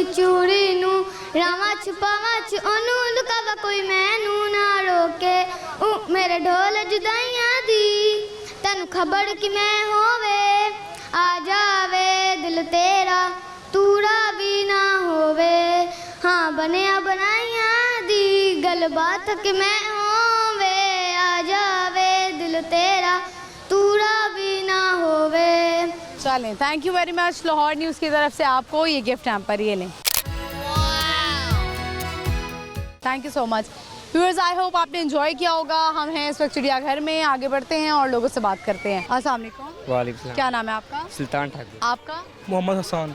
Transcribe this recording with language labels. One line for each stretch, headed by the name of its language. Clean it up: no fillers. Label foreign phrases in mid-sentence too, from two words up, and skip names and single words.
Punjabi: ਚੂੜੀ ਨੂ ਰਾਮਾ ਛੁਪਾਵਾ ਚ ਓਨੂ ਲੁਕਾਵਾ ਕੋਈ ਮੈਨੂ ਨਾ ਰੋਕੇ ਮੇਰੇ ਢੋਲ ਜੁਦਾਈਆਂ ਦੀ ਤੈਨੂ ਖਬਰ ਕਿ ਮੈਂ ਹੋਵੇ ਆ ਜਾਵੇ ਦਿਲ ਤੇਰਾ ਤੂੜਾ ਭੀ ਨਾ ਹੋਵੇ ਹਾਂ ਬਨਿਆ ਬਨਾਇਆ ਦੀ ਗਲ ਬਾਤ ਕਿ ਮੈਂ ਹੋਵੇ ਆ ਜਾਵੇ ਦਿਲ ਤੇਰਾ ਤੂੜਾ ਭੀ ਨਾ ਹੋਵੇ।
Hindi: चलें,
English: thank you very much.
Hindi: लाहौर न्यूज़ की तरफ से आपको ये गिफ्ट हैम्पर, ये लें।
English: thank you so much viewers, I hope
Hindi: आपने एंजॉय किया होगा। हम हैं इस वक्त चिड़ियाघर में, आगे बढ़ते हैं और लोगों से बात करते हैं।
Arabic: السلام عليكم. وعليكم السلام.
Hindi: क्या नाम है आपका? सुल्तान ठाकुर। आपका? मोहम्मद हसन।